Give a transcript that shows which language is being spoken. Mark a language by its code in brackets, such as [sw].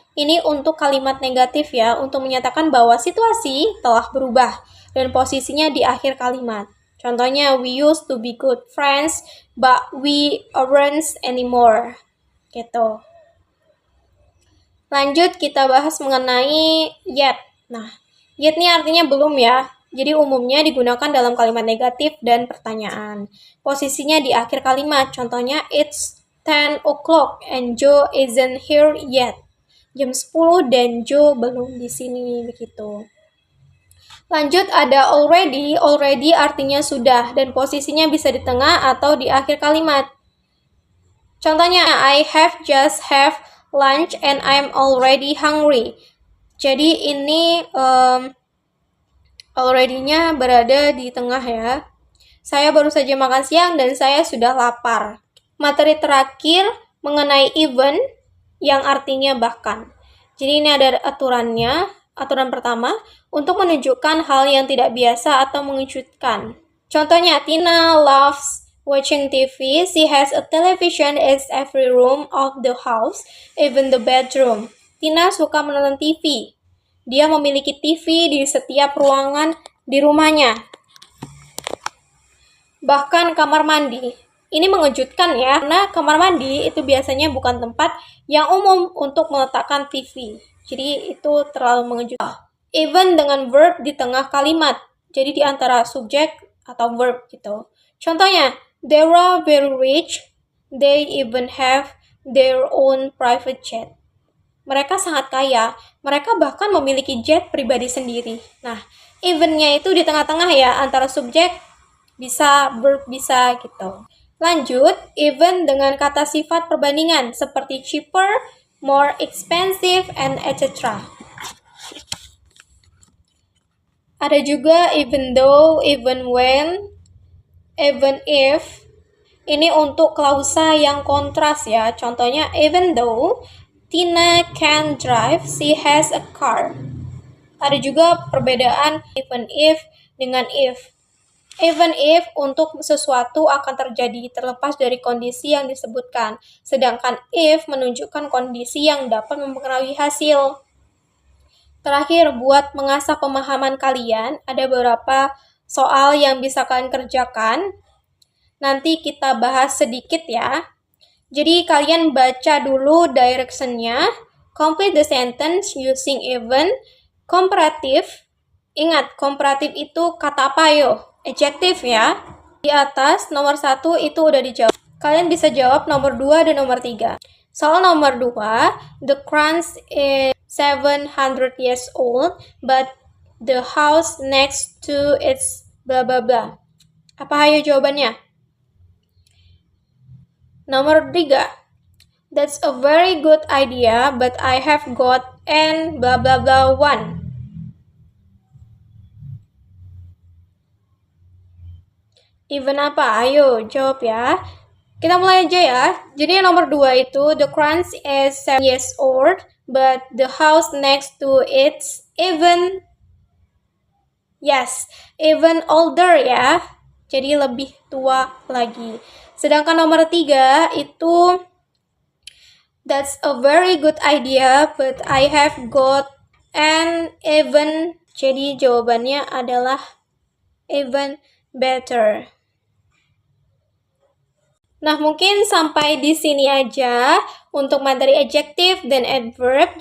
[id] Ini untuk kalimat negatif ya, untuk menyatakan bahwa situasi telah berubah dan posisinya di akhir kalimat. [en] Contohnya, we used to be good friends, but we aren't anymore. [id] Gitu. Lanjut, kita bahas mengenai yet. Nah, yet ini artinya belum ya. Jadi umumnya digunakan dalam kalimat negatif dan pertanyaan. Posisinya di akhir kalimat. [en] Contohnya, it's 10 o'clock and Joe isn't here yet. [id] Jam 10 dan Joe belum di sini, begitu. Lanjut, ada already. Already artinya sudah dan posisinya bisa di tengah atau di akhir kalimat. [en] Contohnya, I have just have lunch and I'm already hungry. [id] Jadi ini already-nya berada di tengah ya. Saya baru saja makan siang dan saya sudah lapar. Materi terakhir mengenai even yang artinya bahkan. Jadi ini ada aturannya. Aturan pertama, untuk menunjukkan hal yang tidak biasa atau mengejutkan. [en] Contohnya, Tina loves watching TV. She has a television in every room of the house, even the bedroom. [id] Tina suka menonton TV. Dia memiliki TV di setiap ruangan di rumahnya. Bahkan kamar mandi. Ini mengejutkan ya, karena kamar mandi itu biasanya bukan tempat yang umum untuk meletakkan TV. Jadi itu terlalu mengejutkan. Even dengan verb di tengah kalimat. Jadi di antara subjek atau verb gitu. [en] Contohnya, they are very rich. They even have their own private jet. [id] Mereka sangat kaya. Mereka bahkan memiliki jet pribadi sendiri. Nah, even-nya itu di tengah-tengah ya, antara subjek bisa, verb bisa gitu. Lanjut, even dengan kata sifat perbandingan seperti cheaper, more expensive, and etc. Ada juga even though, even when, even if. Ini untuk klausa yang kontras ya. [en] Contohnya, even though Tina can drive, she has a car. [id] Ada juga perbedaan even if dengan if. Even if untuk sesuatu akan terjadi terlepas dari kondisi yang disebutkan. Sedangkan if menunjukkan kondisi yang dapat mempengaruhi hasil. Terakhir, buat mengasah pemahaman kalian, ada beberapa soal yang bisa kalian kerjakan. Nanti kita bahas sedikit ya. Jadi kalian baca dulu direction-nya. [en] Complete the sentence using even. Comparative. [id] Ingat, komparatif itu kata apa yo? Adjective ya. Di atas, nomor 1 itu udah dijawab. Kalian bisa jawab nomor 2 dan nomor 3. [en] Soal nomor 2, the crunch is 700 years old, but the house next to its blah blah blah. [id] Apa ayo jawabannya? [en] Nomor 3, that's a very good idea, but I have got an blah blah blah one. [id] Even apa? Ayo jawab ya. Kita mulai aja ya. [en] Jadi nomor 2 itu, the crunch is 7 years old, but the house next to it's even, yes, even older ya. Jadi lebih tua lagi. Sedangkan nomor 3 itu, that's a very good idea, but I have got an even. [id] Jadi jawabannya adalah even better. Nah, mungkin sampai di sini aja untuk materi adjective dan adverb.